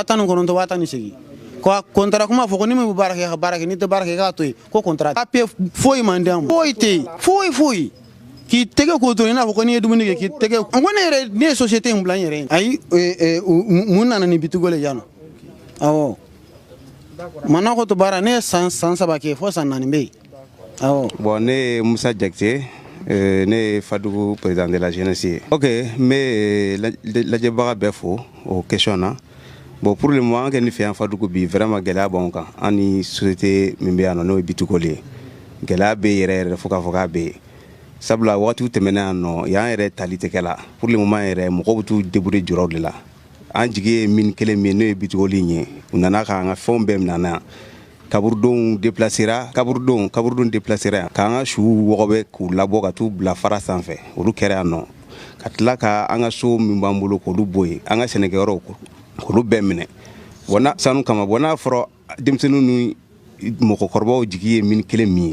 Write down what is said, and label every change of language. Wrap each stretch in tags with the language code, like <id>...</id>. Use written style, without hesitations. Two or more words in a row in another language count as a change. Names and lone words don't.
<bm>19 18 ko contrat kuma fɔ ko ni min bɛ baara kɛ i ka baara kɛ n'i tɛ baara kɛ i k'a to yen ko contrat papier foyi man di an ma foyi tɛ yen foyi k'i tɛgɛ k'o to i n'a fɔ ko n'i ye dumuni kɛ k'i tɛgɛ ko ne yɛrɛ ne ye société in bila n yɛrɛ ye ayi mun nana ni bitigo le yan nɔ awɔ mana ko to baara ne ye san 3 kɛ fo san 4 bɛ yen awɔ bon ne ye Musa Jakite ne ye Fadugu</bm> <fr>président de la jeunesse</fr> <bm>ye ok n bɛ lajɛbaga bɛɛ fo o question na bon</bm> <fr>pour le moment</fr> <bm>an kɛ ni fɛ yan Fadugu bi vraiment gɛlɛya b'anw kan an ni société min bɛ yan nɔ n'o ye bitigoli ye gɛlɛya bɛ yen yɛrɛ fo k'a fɔ k'a bɛ yen sabula wagatiw tɛmɛna yan nɔ y'an yɛrɛ tali tɛ kɛ la</bm> <fr>pour le moment</fr> <bm>yɛrɛ mɔgɔw bɛ t'u débrouiller jɔrɔw de la an jigi ye mine kelen min ye n'o ye bitigoli in ye u nana k'an ka fɛnw bɛɛ minɛ an na yan kaburudenw déplacera kaburudenw déplacera yan k'an ka suw wɔgɔbɛ k'u labɔ ka t'u bila fara sanfɛ olu kɛra yan nɔ ka tila ka an ka so min b'an bolo k'olu bɔ yen an ka sɛnɛkɛyɔrɔw k'olu bɛɛ minɛ bon sanu kama bon n'a fɔra denmisɛnninw ni mɔgɔkɔrɔbaw jigi ye mine kelen min</bm>